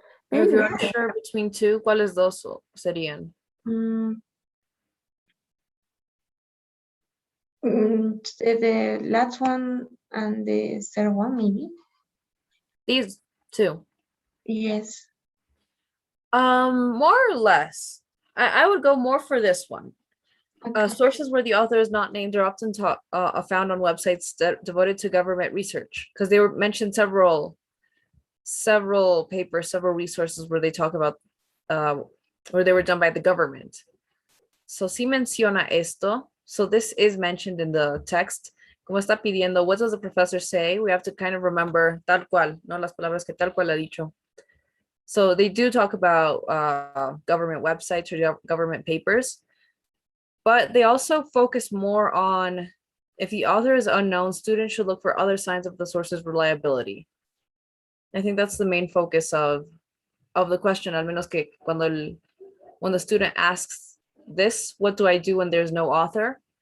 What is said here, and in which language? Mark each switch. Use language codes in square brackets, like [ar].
[en] If you're unsure between two, [es] ¿cuáles dos serían? [en] The last one and the third one, maybe. These two. Yes. More or less. I would go more for this one. Okay. Sources where the author is not named are often found on websites devoted to government research, because they were mentioned several papers, several resources where they talk about where they were done by the government. So [es] sí menciona esto. [en] So this is mentioned in the text. [es] Como está pidiendo, [en] what does the professor say? We have to kind of remember [es] tal cual, no las palabras que tal cual ha dicho. [en] So they do talk about government websites or government papers, but they also focus more on If the author is unknown, students should look for other signs of the source's reliability. I think that's the main focus of the question, [es] al menos que [en] when the student asks this, what do I do when there's no author?